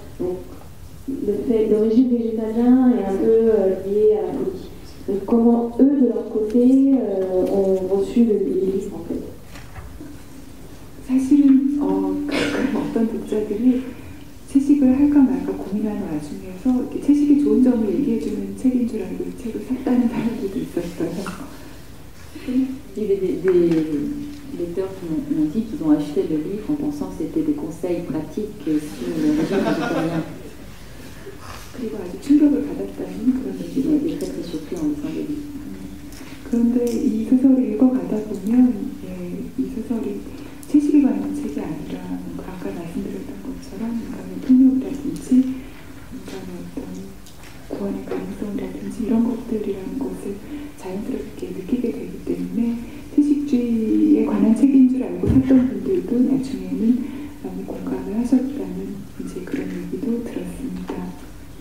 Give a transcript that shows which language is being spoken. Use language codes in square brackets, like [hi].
[fr] Donc le régime végétalien est un peu lié à la folie. Donc comment eux, de leur côté, ont reçu les livres en fait? [ko] 사실은 가끔 어떤 독자들이 채식을 할까 말까 고민하는 와중에서 이렇게 채식의 좋은 점을 얘기해주는 책인 줄 알고 이 책을 샀다는 사람들도 있었어요. [fr] Il y avait des lecteurs qui m'ont dit qu'ils ont acheté le livre en pensant que c'était des conseils pratiques sur le régime végétarien. [ko] 그리고 아주 충격을 받았다는 그런 [fr] Ils ont été très très surpris en lisant le livre. [ko] 그런데 이 소설을 읽어가다 보면 이 소설이 채식에 관한 책이 아니라 아까 말씀드렸던 것처럼 인간의 폭력이라든지 인간의 어떤 구원의 가능성이라든지 이런 것들이라는 것을 자연스럽게 느끼게 되기 때문에 채식주의에 관한 책인 줄 알고 샀던 분들도 나중에는 많이 공감을 하셨다는 이제 그런 얘기도 들었습니다.